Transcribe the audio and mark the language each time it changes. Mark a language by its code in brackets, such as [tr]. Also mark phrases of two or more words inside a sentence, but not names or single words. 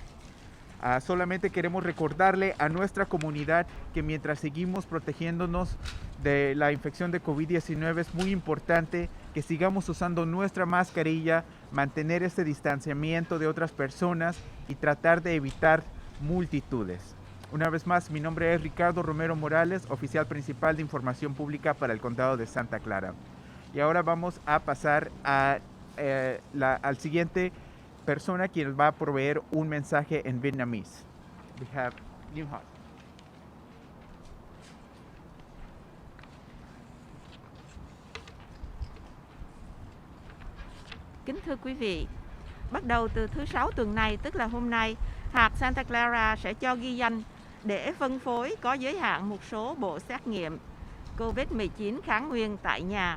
[es] Solamente queremos recordarle a nuestra comunidad que mientras seguimos protegiéndonos de la infección de COVID-19 es muy importante que sigamos usando nuestra mascarilla, mantener ese distanciamiento de otras personas y tratar de evitar multitudes. Una vez más, mi nombre es Ricardo Romero-Morales, oficial principal de Información Pública para el Condado de Santa Clara. Y ahora vamos a pasar al siguiente persona quien va a proveer un mensaje en vietnamés. [en] We have New Hot. [vi] Kính thưa quý vị, bắt đầu từ thứ Sáu tuần này, tức là hôm nay, hạt Santa Clara sẽ cho ghi danh để phân phối có giới hạn một số bộ xét nghiệm COVID-19 kháng nguyên tại nhà.